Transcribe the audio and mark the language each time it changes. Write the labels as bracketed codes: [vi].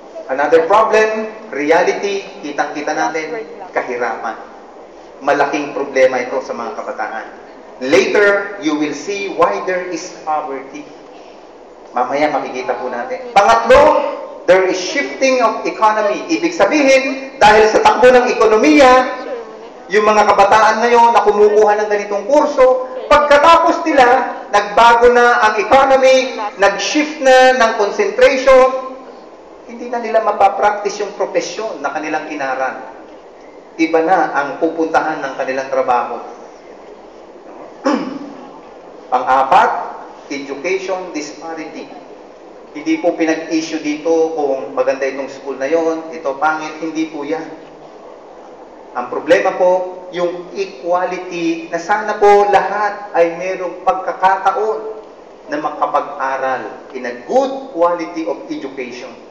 [en] Another problem, reality, [tl] kitang-kita natin, kahirapan. Malaking problema ito sa mga kabataan. [en] Later, you will see why there is poverty. [tl] Mamaya makikita po natin. Pangatlo, [en] there is shifting of economy. [tl] Ibig sabihin, dahil sa takbo ng ekonomiya, yung mga kabataan ngayon na kumukuha ng ganitong kurso, pagkatapos nila, nagbago na ang economy, nag-shift na ng concentration, hindi na nila mapapractice yung profesyon na kanilang inaral. Iba na ang pupuntahan ng kanilang trabaho. Pang-apat, [en] education disparity. [tl] Hindi po pinag-issue dito kung maganda itong school na yon, ito pangit, hindi po yan. Ang problema po, yung equality, na sana po lahat ay mayroong pagkakataon na makapag-aral [en] in a good quality of education.